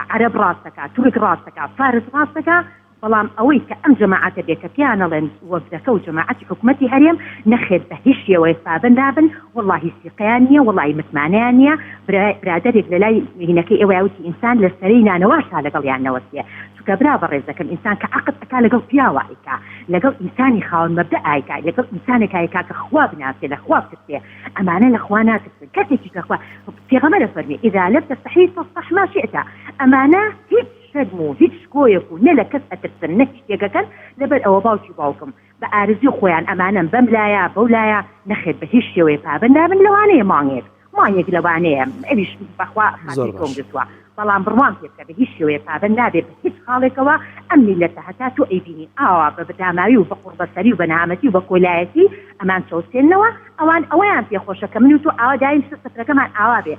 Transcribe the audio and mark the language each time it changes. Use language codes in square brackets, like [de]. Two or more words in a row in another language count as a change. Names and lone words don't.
[ckb] عەرەب ڕاستەکە تورک ڕاستەکە فارس ڕاستەکە بەڵام ئەوەی کە ئەم جەماعەتە بێت کە پیانەڵێن وەفدەکە و جەماعەتی حکومەتی هەرێم نەخێت بە هیچ شێوەیە پابەند نابن وەڵڵاهی سیقیان نییە وەڵڵاهی متمانەیان نییە برادەرێک لە لای هینەکەی ئێوە وتی ئینسان لە سەرەی نانەواشا لەگەڵیان نەوەستێ چونکە برا بەڕێز دەکەم ئینسان کە عەقد ئەکا لەگەڵ پیاوە ئایکا لەگەڵ ئینسانی خاوەن مەبدە ئایکا لەگەڵ ئینسانێک ئایکا کە خوا بناسێ لە خوا بترسێ ئەمانە لە خوا ناترسن کەسێکی کە خوا پێغەمبەر فەرمی [ar] ئیذا لم تستحی فاصفح ما شئت [ckb] ئەمانە هیچ شەرم و هیچ شکۆیەک و نە لە کەس ئەترسن نە شتێکەکەن لەبەر ئەوە باوکی باوکم بە ئارزوی خۆیان ئەمانە بەم لایە بەو لایە نەخێت بە هیچ شێوەیە پابەند نابن لەوانەیە مانگێت لەوانەیە ئەویش بەخوا خاتی کۆم گرتووە بەڵام بڕوان پێکە بە هیچ شێوەیە پابەند نابێت بە هیچ خاڵێکەوە ئەم میلەتە هەتا تۆ ئەیبینی ئاوا بە بەداماوی و بە قوربەسەری و بە نامەتی و بە کۆلایەتی ئەمان چەوسێننەوە ئەوان ئەوەیان پێخۆشە کە من و تۆ ئاوا دایم سفرەکەمان ئاوا بێت